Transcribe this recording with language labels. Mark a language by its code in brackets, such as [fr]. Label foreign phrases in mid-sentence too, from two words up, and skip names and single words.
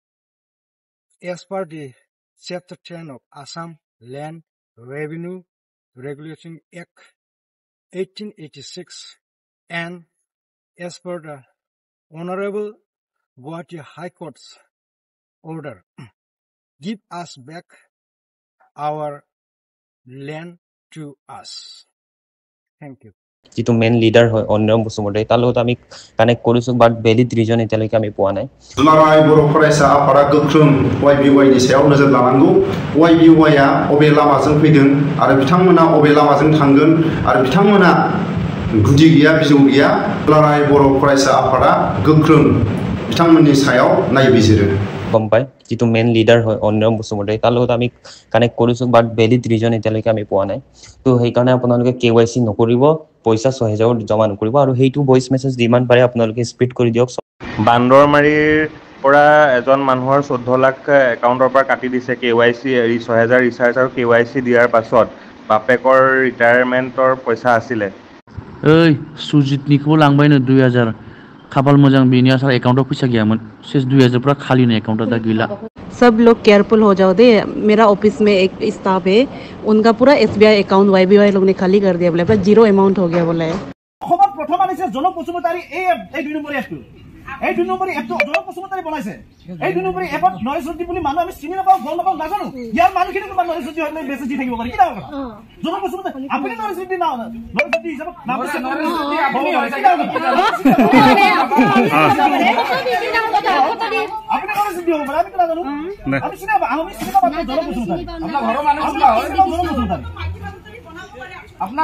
[en] As per the Chapter 10 of Assam Land Revenue Regulation Act 1886 and as per the Honorable Guwahati High Court's order, give us back our land to us. Thank you. [as] जितु मेन লিডাৰ হয় অন্যম বসুমতাৰী তালো আমি কানেক্ট কৰিছো [en] but valid reason [as] এতিয়ালৈকে আমি পোৱা নাই [brx] दुलाराय बर' फरायसा आफादा गोख्रों YBY नि सायाव नोजोर लानांगौ YBY आ अबे लामाजों फैदों आरो बिथांमोना अबे लामाजों थांगोन आरो बिथांमोना गुदि गैया बिजौ गैया दुलाराय बर' फरायसा आफादा गोख्रों बिथांमोननि सायाव नायबिजिरो [as] গম পায় जितु मेन লিডাৰ হয় অন্যম বসুমতাৰী তালো আমি কানেক্ট কৰিছো [en] but valid reason [as] এতিয়ালৈকে আমি পোৱা নাই তো সেইকাৰণে আপোনালোকে KYC নকৰিব পইচা 6000 জমা নকৰিব আৰু হেইটো [en] voice message [as] যিমান পাৰে আপোনালোকে স্পিড কৰি দিয়ক বান্দৰমাৰীৰ পৰা এজন মানুহৰ 14 লাখ একাউণ্টৰ পৰা কাটি দিছে KYC 6000 ৰিচাৰ্জ আৰু KYC দিয়াৰ পাছত বাপেকৰ ৰিটায়াৰমেন্টৰ পইচা আছিলে [brx] ओइ सुजितनिखौ लांबायनो 2000 खाफाल मोजां बेनि आसार एकाउंटआव पैसा गैयामोन सेस 2000 पूरा खाली ने एकाउंट दा गैला [hi] सब लोग केयरफुल हो जाओ दे मेरा ऑफिस में एक स्टाफ है उनका पूरा SBI अकाउंट YBY लोग ने खाली कर दिया बोले पूरा [en] zero amount [hi] हो गया बोले [as] অসমত প্ৰথম আনিছে জনক বসুমতাৰী এই 2 নম্বৰ এপটো এই 2 নম্বৰী এপটো জনক বসুমতাৰী বনাইছে এই 2 নম্বৰী এপত নৰেশ জ্যোতি বুলি মানুহ আমি চিনি নাপাওঁ গম নাপাওঁ নাজানো ইয়াৰ মানুহখিনি তোমাৰ নৰেশ জ্যোতি হয় মেছেজ দি থাকিব পাৰি কি ডাঙৰ কথা জনক বসুমতাৰী আপুনি নৰেশ জ্যোতি নাও নৰেশ জ্যোতি হিচাপত নাম আছে নৰেশ জ্যোতি আপুনি নৰেশ জ্যোতি হ'ব পাৰে আমি কি নাজানো আমি চিনি নাপাওঁ আমি চিনি নাপাওঁ জনক বসুমতাৰী আপোনাৰ ঘৰৰ মানুহ জনক বসুমতাৰী আপোনাৰ